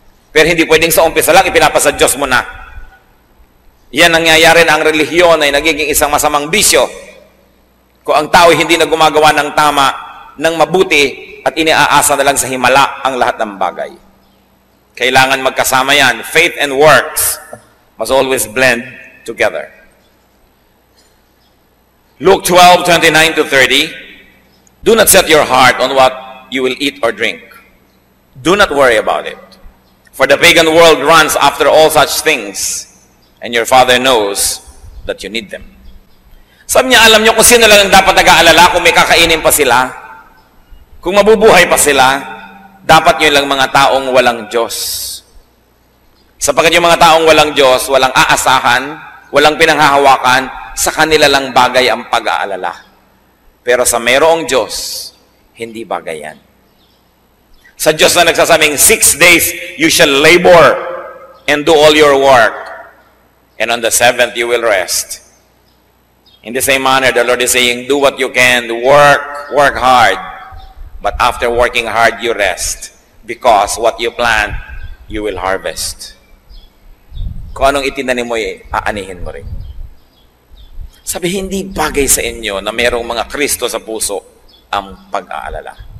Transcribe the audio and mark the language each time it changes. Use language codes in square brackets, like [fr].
[tl] Pero hindi pwedeng sa umpisa lang, ipinapasa Diyos mo na. Yan nangyayari na ang relihiyon ay nagiging isang masamang bisyo. Kung ang tao hindi na gumagawa ng tama, ng mabuti, at iniaasa na lang sa himala ang lahat ng bagay. Kailangan magkasama yan. [en] Faith and works must always blend together. Luke 12:29-30. Do not set your heart on what you will eat or drink. Do not worry about it. For the pagan world runs after all such things, and your Father knows that you need them. [tl] Sabi niya, alam niyo kung sino lang ang dapat nag-aalala kung may kakainin pa sila, kung mabubuhay pa sila, dapat nyo lang mga taong walang Diyos. Sapagkat yung mga taong walang Diyos, walang aasahan, walang pinanghahawakan, sa kanila lang bagay ang pag-aalala. Pero sa mayroong Diyos, hindi bagay yan. Sa Diyos na nagsasabing, [en] 6 days you shall labor and do all your work, and on the 7th you will rest. In the same manner, the Lord is saying, do what you can, work hard. But after working hard, you rest. Because what you plant, you will harvest. [tl] Kung anong itinanim mo, aanihin mo rin. Sabi, hindi bagay sa inyo na mayroong mga Kristo sa puso ang pag-aalala.